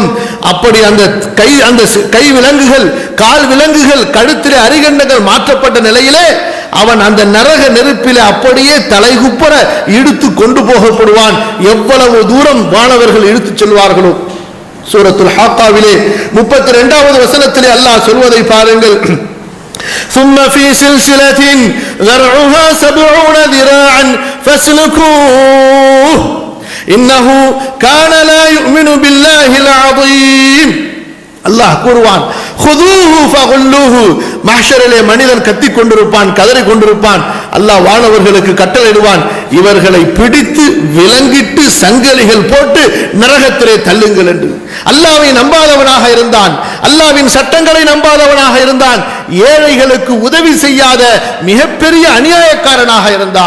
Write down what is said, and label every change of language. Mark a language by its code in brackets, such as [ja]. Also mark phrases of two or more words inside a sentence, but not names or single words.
[ta] அப்படி அந்த கை விலங்குகள், கால் விலங்குகள், கழுத்திலே அரிகண்டங்கள் மாற்றப்பட்ட நிலையிலே அவன் அந்த நரக நெருப்பிலே அப்படியே தலைகுப்பர இழுத்து கொண்டு போகப்படுவான். எவ்வளவு தூரம் வானவர்கள் இழுத்துச் செல்வார்களோ. சூரத்துல் ஹாக்காவிலே 32வது வசனத்திலே அல்லாஹ் சொல்வதை பாருங்கள், [ar] ثم في سلسلة ذرعها 70 ذراعا فاسلكوه إنه كان لا يؤمن بالله العظيم. [ta] அல்லாஹ் கூறுவான், [ar] خذوه فغلوه. [ta] மஹ்ஷரிலே மனிதன் கத்திக் கொண்டிருப்பான், கதறி கொண்டிருப்பான். அல்லாஹ் வானவர்களுக்கு கட்டளையிடுவான், இவர்களை பிடித்து விலங்கிட்டு சங்கிலிகள் போட்டு நரகத்திலே தள்ளுங்கள் என்று. அல்லாஹ்வை நம்பாதவனாக இருந்தான், அல்லாஹ்வின் சட்டங்களை நம்பாதவனாக இருந்தான், ஏழைகளுக்கு உதவி செய்யாத மிகப்பெரிய அநியாயக்காரனாக இருந்தான்.